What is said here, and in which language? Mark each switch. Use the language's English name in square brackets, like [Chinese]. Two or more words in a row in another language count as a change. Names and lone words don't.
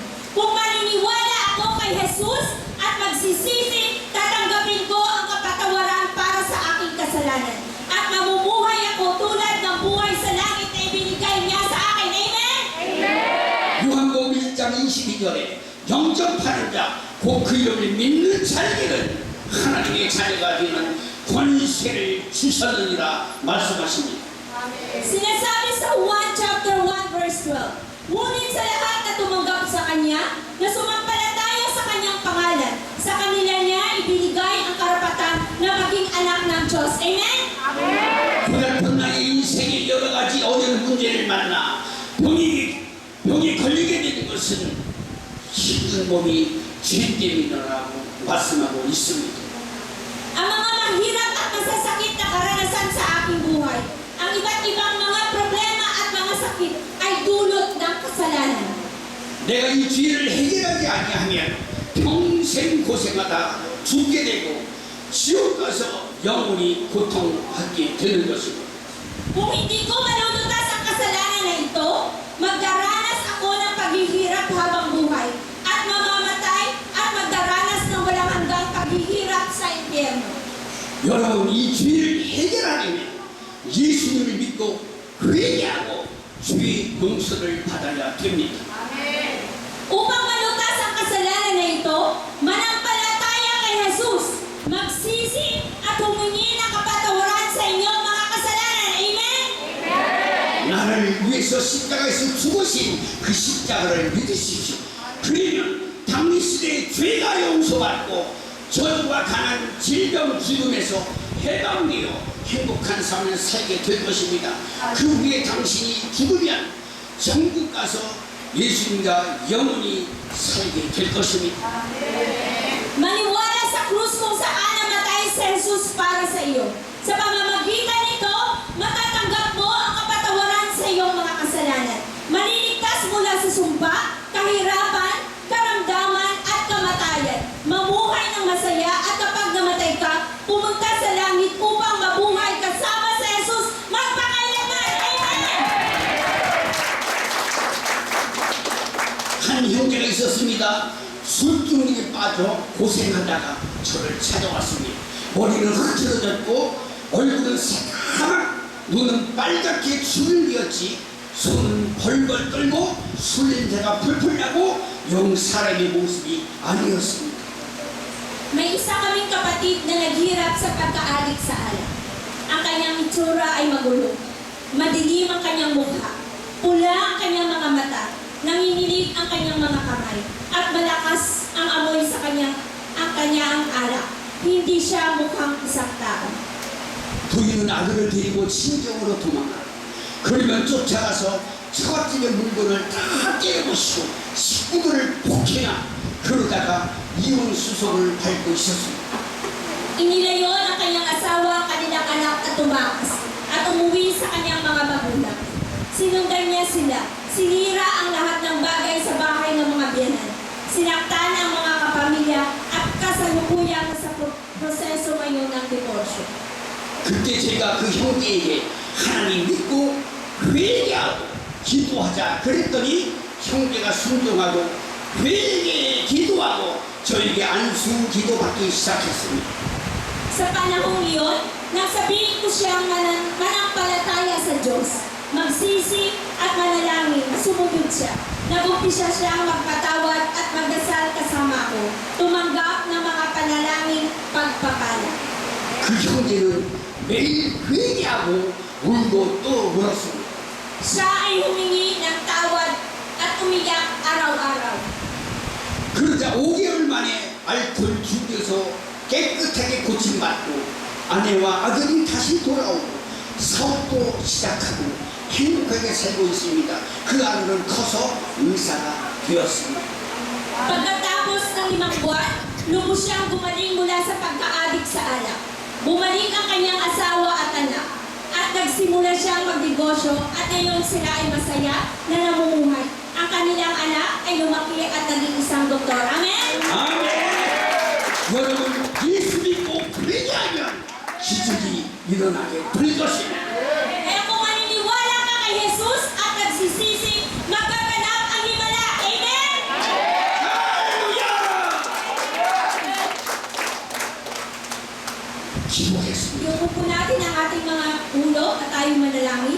[Filipino] Kung maniniwala ako kay Jesus at magsisisi, tatanggapin ko ang kapatawaran para sa aking kasalanan. At mamumuhay ako tulad ng buhay sa langit na ibinigay niya sa akin. Amen? [Korean] 요한복음 1장 22절에 영접하는 자, 곧 그 이름을 믿는 자에게는 하나님의 자녀가 되는 권세를 주셨느니라 말씀하십니다. [Filipino] Sinasabi sa 1 [English] chapter 1 verse 12, [Filipino] ngunit sa lahat na tumanggap sa Kanya, na sumampalataya sa Kanyang pangalan, sa kanila niya ibinigay ang karapatan na maging anak ng Diyos. Amen? [Korean] 고달픈 나의 인생의 여러 가지 어려운 문제를 만나 병에 걸리게 되는 것은 힘든 몸이 죄 때문이라고 말씀하고 있습니다. [Filipino] Ang mga mahirap at masasakit na karanasan sa aking buhay, ang iba't ibang mga problema at mga sakit ay dulot ng kasalanan. [Korean] 내가 이 죄를 해결하지 아니하면 평생 고생하다 죽게 되고 지옥 가서 영원히 고통하게 되는 것입니다. [Filipino] Kung hindi ko malulutas ang kasalanan na ito, magdaranas ako ng paghihirap habang buhay at mamamatay at magdaranas ng walang hanggang paghihirap sa impyerno. [Korean] 여러분 이 죄를 해결하려면 예수님을 믿고 회개하고 죄의 용서를 받아야 됩니다. [Filipino] Upang malutas ang kasalanan na ito, manampalataya kay Jesus, magsisi at humingi ng kapatawaran sa inyong mga kasalanan. Amen? [Korean] 나를 위해서 십자가에서 죽으신 그 십자가를 믿으십시오. 그러면 당시대의 죄가 용서받고 저주와 가난 질병 죽음에서 해방되어 행복한 삶을 살게 될 것입니다. 그 후에 당신이 죽으면 천국 가서 예수님과 영원히 살게 될 것입니다. [Filipino] Maniwala sa krus kung saan namatay si Jesus para sa iyo. Sa pamamagitan nito, matatanggap mo ang kapatawaran sa iyong mga kasalanan. Maliligtas mula sa sumpa, kahirapan, karamdaman at kamatayan. Mamuhay ng masaya at kapag namatay ka, pumunta sa langit upang mabuhay kasama sa Jesus magpakailanman. Amen! [Korean] 한 형제가 있었습니다. 술중독에 빠져 고생하다가 저를 찾아왔습니다. 머리는 흐트러졌고 얼굴은 새까맣, 눈은 빨갛게 술을 이었지 손은 벌벌 떨고 술 냄새가 풀풀 나고 영 사람의 모습이 아니었습니다. [Filipino] May isa kaming kapatid na naghirap sa pagkaadik sa alak. Ang kanyang itsura ay magulo. Madilim ang kanyang mukha. Pula ang kanyang mga mata. Nanginginig ang kanyang mga kamay. At malakas ang amoy sa kanyang alak. Hindi siya mukhang isang tao. [Korean] 부인은 아들을 데리고 친정으로 도망가. 그러면 쫓아가서 처갓집의 물건을 다 깨부시고 식구들을 폭행하. 그러다가 이혼 수속을 밟고 있었습니다. [Filipino] Inilayon ang kanyang asawa, ang kanilang anak at tumakas. At umuwi sa kanyang mga magulang. Sinundan niya sila. Sinira ang lahat ng bagay sa bahay ng mga biyanan. Sinaktan ang mga kapamilya at kasalukuyang sa proseso ngayon ng diborsyo. [Korean] 그때 제가 그 형제에게 하나님 믿고 회개하고 기도하자 그랬더니 형제가 순종하고 회개 기도하고 저에게 안수 기도받기 시작했습니다. [Filipino] Sa panahong iyon, nagsabihin ko siyang manampalataya sa Diyos. Magsisi at manalangin, sumunod siya. Nag-umpisa siyang magpatawad at magdasal kasama ko. Tumanggap ng mga panalangin pagpapala. [Korean] 그 형제는 매일 회개하고 울고 또 울었습니다. [Filipino] Siya ay humingi ng tawad at umiyak araw-araw. [Korean] 그러자 5개월 만에 알코올 죽여서 깨끗하게 고침받고 아내와 아들이 다시 돌아오고 사업도 시작하고 행복하게 살고 있습니다. 그 아들은 커서 의사가 되었습니다. [Filipino] Pagkatapos ng 5 buwan, lubos siyang gumaling mula sa pagka-adik sa alak. Bumalik ang kanyang asawa at anak. At nagsimula siyang magnegosyo at ngayon sila ay masaya na namumuhay. Ang kanilang anak ay lumaki at naging isang doktor. Amen? [Korean] 아멘. 여러분 예수 믿고 회개하면 기적이 일어나게 될 것입니다. [Filipino] Kaya kung maniniwala ka kay Jesus at nagsisisi, magaganap ang himala. Amen? [Korean] 할렐루야! 기도하겠습니다. [Filipino] Iupo po natin ang ating mga ulo at tayo manalangin.